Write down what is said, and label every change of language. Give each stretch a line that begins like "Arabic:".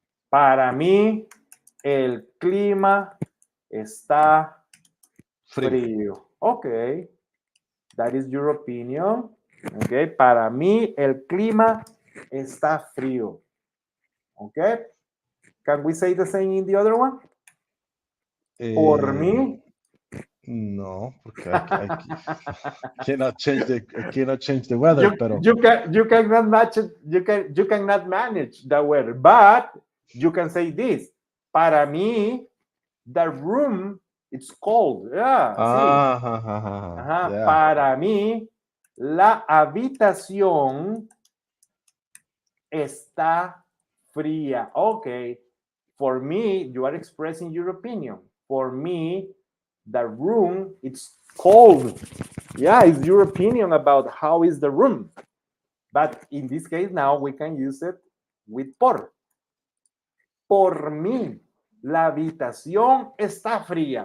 Spanish: Para mí, el clima está frío.
English: Okay. That is your opinion. Okay.
Spanish: Para mí, el clima está frío.
English: Okay. Can we say the same in the other one?
Spanish: Por mí.
English: No,
Spanish: porque
English: I cannot change the weather. You cannot match it. You cannot manage the weather, but you can say this.
Spanish: Para mí,
English: The room, it's cold. Yeah, sí. Ajá. Yeah.
Spanish: Para mí, la habitación está fría.
English: Okay. For me, you are expressing your opinion. For me, the room, it's cold. Yeah, it's your opinion about how is the room. But in this case, now we can use it with por.
Spanish: Por mí, la habitación está fría.